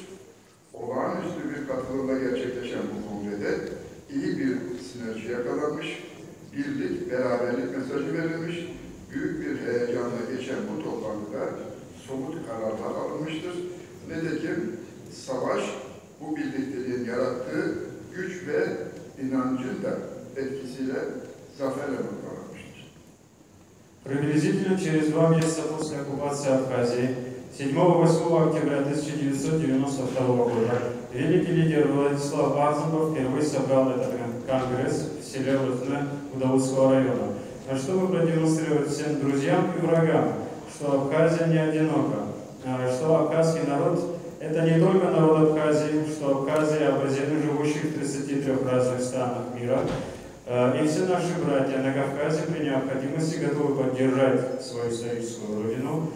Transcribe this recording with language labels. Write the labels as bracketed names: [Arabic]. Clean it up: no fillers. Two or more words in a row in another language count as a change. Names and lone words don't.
[Turkish] Olağanüstü bir katılımla gerçekleşen bu kongrede iyi bir sinerji yakalanmış, birlik, beraberlik mesajı verilmiş, büyük bir heyecanla geçen bu toplantıda somut kararlar alınmıştır. Nitekim savaş bu birlikteliğin yarattığı güç ve inancın da etkisiyle zaferle noktalanmıştır. [Russian] Приблизительно через 2 месяца после оккупации Абхазии, 7-8 октября 1992 года, великий лидер Владислав Арзамов впервые собрал этот конгресс в селе Лузне Удаутского района, чтобы продемонстрировать всем друзьям и врагам, что Абхазия не одинока, что абхазский народ – это не только народ Абхазии, что Абхазия – абазины, живущих в 33 разных странах мира, и все наши братья на Кавказе при необходимости готовы поддержать свою историческую родину.